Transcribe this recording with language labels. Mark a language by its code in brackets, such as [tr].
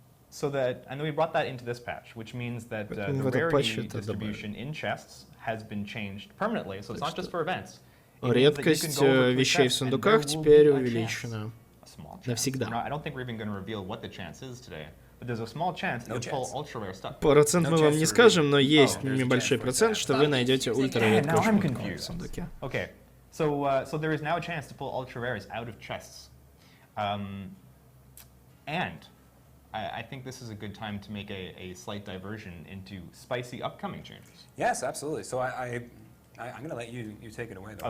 [en] So that, and then we brought that into this patch, which means that the [ru] в этот патч [en] rarity [ru] это [en] distribution in chests has been changed permanently. So it's not just for events. [ru] Редкость вещей в сундуках теперь увеличена навсегда. [en] I don't think we're even going to reveal what the chance is today. But there's a small chance that you'll pull ultra rare stuff. [ru] Процент мы вам не скажем, но есть небольшой процент, что вы найдете ультраредкую шмотку в сундуке. [en] Okay, so there is now a chance to pull ultra rares out of chests, and I think this is a good time to make a slight diversion into spicy upcoming changes. Yes, absolutely. So I'm going to let you take it away, though.